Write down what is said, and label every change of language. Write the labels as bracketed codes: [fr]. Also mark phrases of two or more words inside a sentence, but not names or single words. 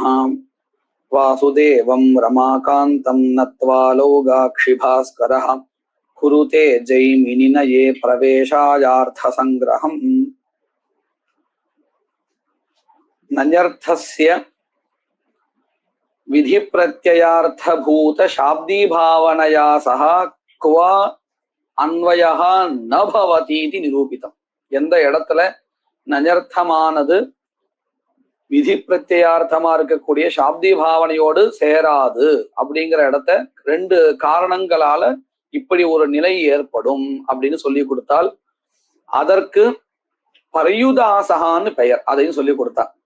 [sa] वासुदेवं रमाकान्तं नत्वा लोगाक्षिभास्करः कुरुते जैमिनिनये प्रवेशायार्थसङ्ग्रहम्। नन्यर्थस्य विधिप्रत्ययार्थभूतशाब्दीभावनया सह क्व अन्वयः न भवतीति निरूपितम्. [ta] எந்த இடத்துல நன்யர்த்தமானது விதி பிரத்யயார்த்தமா இருக்கக்கூடிய சாப்தி பாவனையோடு சேராது அப்படிங்கிற இடத்த ரெண்டு காரணங்களால இப்படி ஒரு நிலை ஏற்படும் அப்படின்னு சொல்லி கொடுத்தால் அதற்கு பரியுதாசகான்னு பெயர், அதையும் சொல்லி கொடுத்தா.